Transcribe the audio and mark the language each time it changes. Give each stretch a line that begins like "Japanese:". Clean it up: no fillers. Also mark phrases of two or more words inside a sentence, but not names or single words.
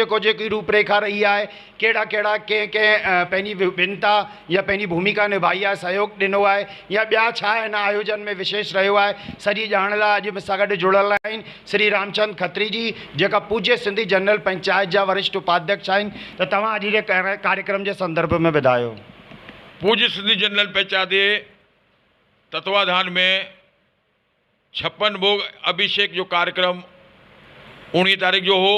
Sindhi: जेकी रूपरेखा रही है, कहिड़ा कहिड़ा कंहिं पंहिंजी विभिन्नता या पंहिंजी भूमिका निभाई है, सहयोग ॾिनो है या ॿिया छा हिन आयोजन में विशेष रहियो आहे, सॼी ॼाण लाइ अॼु मूंसां गॾु जुड़ियल आहिनि श्री रामचंद खत्री जी जेका पूज्य सिंधी जनरल पंचायत जा वरिष्ठ उपाध्यक्ष आहिनि। त तव्हां अॼु जे कार्यक्रम के संदर्भ में ॿुधायो। पूज्य सिंधी जनरल पंचायत जे तत्वाधान में छप्पन भोग अभिषेक जो कार्यक्रम 19 तारीख जो हो।